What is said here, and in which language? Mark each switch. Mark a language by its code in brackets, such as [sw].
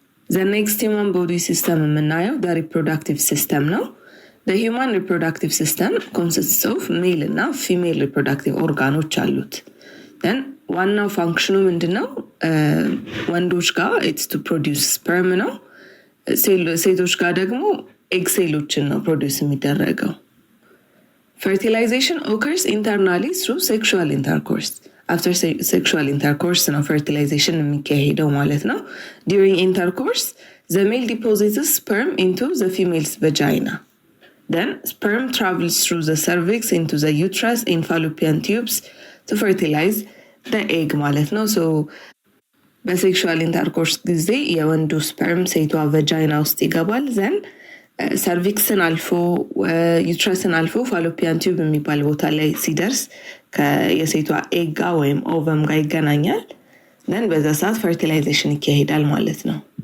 [en] ዘ ኔክስት ሂውማን ቦዲ ሲስተም [am] የምናየው ሪፕሮዳክቲቭ ሲስተም ነው። [en] ሂውማን ሪፕሮዳክቲቭ ሲስተም ኮንሲስትስ ኦፍ ሜል [am] እና ፊሜል ሪፕሮዳክቲቭ ኦርጋኖች አሉት። ዋናው ፋንክሽኑ ምንድነው? ወንዶች ጋር [en] ኢትስ ቱ ፕሮዲውስ ስፐርም [am] ነው። ሴቶች ጋር ደግሞ ኤግ ሴሎችን ነው ፕሮዲውስ የሚደረገው። [en] fertilization occurs internally through sexual intercourse. After sexual intercourse [am] ነው fertilization የሚካሄደው ማለት ነው። [en] during intercourse the male deposits sperm into the female's vagina. Then sperm travels through the cervix into the uterus in fallopian tubes to fertilize the egg [am] ማለት ነው። so በሴክሹዋል ኢንተርኮርስ ጊዜ የወንዱ ስፐርም ሴቷ ቫጃይና ውስጥ ይገባል። ዘን ሰርቪክስን አልፎ ዩትረስን አልፎ ፋሎፒያን ቲዩብ የሚባል ቦታ ላይ ሲደርስ የሴቷ ኤግ ጋር ወይም ኦቨም ጋር ይገናኛል። ዘን በዛ ሰዓት ፈርቲላይዜሽን ይካሄዳል ማለት ነው።